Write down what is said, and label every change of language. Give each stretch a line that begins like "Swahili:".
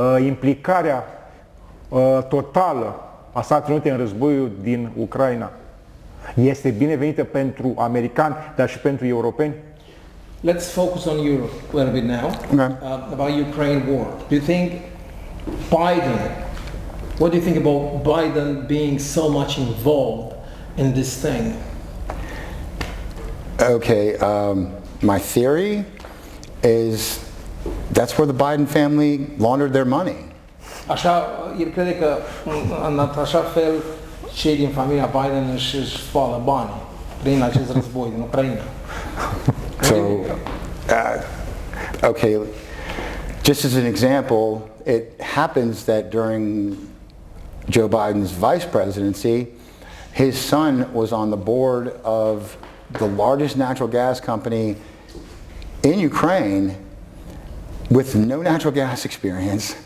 Romanian: Implicarea totală a Statelor Unite în războiul din Ucraina este binevenită pentru americani, dar și pentru europeni?
English: Let's focus on Europe a little bit now. Okay. About Ukraine war. Do you think what do you think about Biden being so much involved in this thing? Okay, my theory is that's where the Biden family laundered their money.
Romanian: Așa, el crede că în așa fel cei din familia Biden își spală banii prin acest război din Ucraina.
English: So, okay, just as an example, it happens that during Joe Biden's vice presidency, his son was on the board of the largest natural gas company in Ukraine with no natural gas experience.